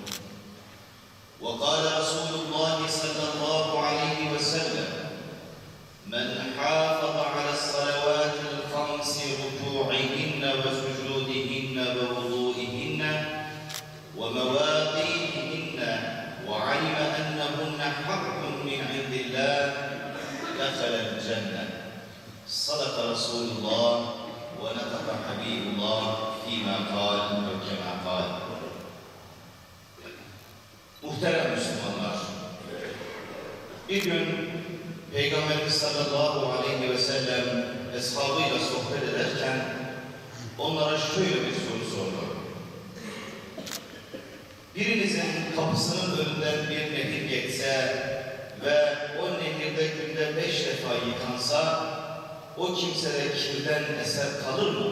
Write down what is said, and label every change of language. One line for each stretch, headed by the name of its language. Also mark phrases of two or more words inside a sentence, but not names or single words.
Arabic: وقال رسول الله صلى الله عليه وسلم: من حافظ على الصلوات الخمس ركوعهن وسجودهن ووضوئهن ومواقيتهن وعلم أنهن حق من عند الله دخل الجنة. صدق رسول الله ونطق حبيب الله فيما قال وكما قال.
Turkish: Muhterem Müslümanlar, bir gün Peygamberimiz
Arabic: صلى الله عليه وسلم
Turkish: eshabıyla sohbet ederken onlara şöyle bir soru sordu. Birinizin kapısının önünden bir nehir geçse ve o nehirde günde 5 defa yıkansa, o kimsede kirden eser kalır mı?